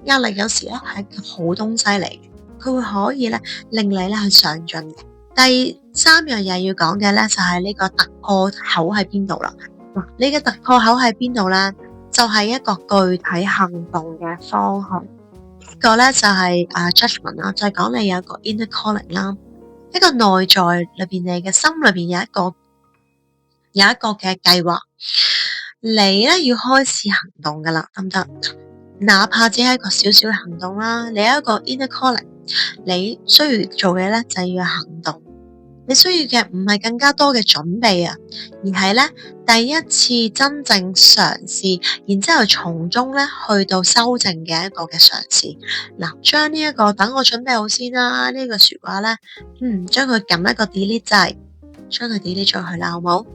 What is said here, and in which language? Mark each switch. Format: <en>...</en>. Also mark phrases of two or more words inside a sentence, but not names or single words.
<yue>壓力有時咧係一個好東西嚟嘅。佢會可以咧令你咧去上進嘅。第3樣嘢要講嘅咧就係呢個突破口喺邊度啦。你嘅突破口喺邊度咧？就係一個具體行動嘅方向。呢個咧就係judgment 啦，就係講你有一個</yue> <en>inner calling</en> <yue>啦，一個內在裏邊你嘅心裏邊有一個嘅計劃，你咧要開始行動噶啦，得唔得？哪怕只係一個小小嘅行動啦，你有一個</yue> <en>inner calling。</en> <yue>你需要做嘅咧就係要行動，你需要嘅唔係更加多嘅準備啊，而係咧第一次真正嘗試，然之後從中咧去到修正嘅一個嘅嘗試。將呢一個等我準備好先啦，呢個說話咧，將佢撳一個 delete 掣，將佢 delete 咗佢啦，好冇？</yue>